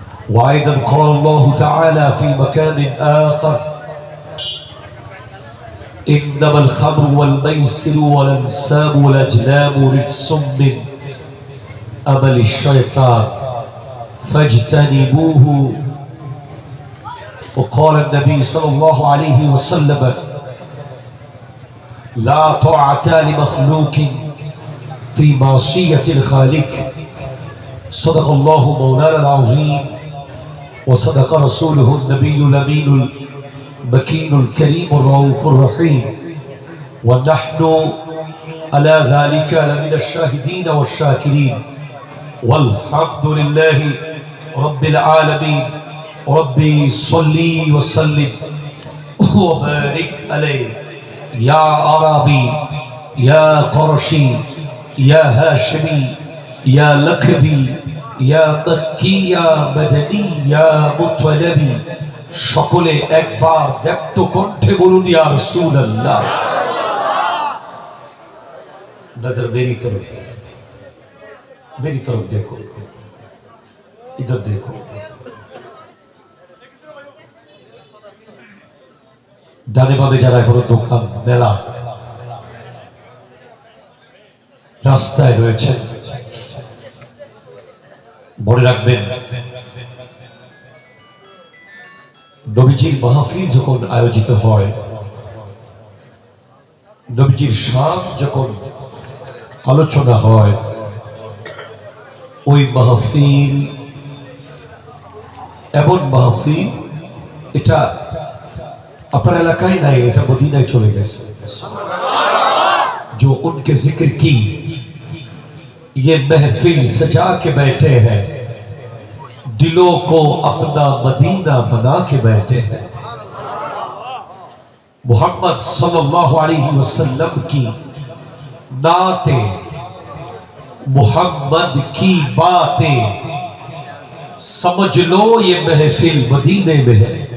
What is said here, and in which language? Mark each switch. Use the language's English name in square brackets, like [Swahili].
[Arabic] वअयदन क़ाल अल्लाहु तआला फ़ी मकान आख़र: इन्नमल ख़म्रु वल मैसिरु वल अंसाबु वल अज़लामु रिज्सुम मिन अमलि शैतान फज्तनिबूहु। وقال النبي صلى الله عليه وسلم: لا طاعة لمخلوق في معصية الخالق. صدق الله مولانا العظيم وصدق رسوله النبي الأمين المكين الكريم الرؤوف الرحيم، ونحن على ذلك لمن الشاهدين والشاكرين، والحمد لله رب العالمين. ربي صلي وسلم وبارك عليه يا عربي يا قرشي يا هاشمي يا لقبي يا مكي يا مدني يا مطلبي। [Bangla] সকলে একবার ব্যক্ত কণ্ঠে বলুন ইয়া রাসূলুল্লাহ। [Hindi] नजर मेरी तरफ देखो, इधर देखो। [Bangla] ডানে বামে যারা এখনো দোকান মেলা রাস্তায় রয়েছে, মনে রাখবেন নবীজির মাহফিল যখন আয়োজিত হয়, নবীজির শান যখন আলোচনা হয়, ওই মাহফিল এমন মাহফিল, এটা আপনার এলাকায় নাই, এটা মদিনায় চলে গেছে। [Hindi] जो उनके जिक्र की ये महफिल सजा के बैठे हैं, दिलों को अपना मदीना बना के बैठे हैं। मोहम्मद सल्लल्लाहु अलैहि वसल्लम की नातें, मोहम्मद की बातें, समझ लो ये महफिल मदीने में है।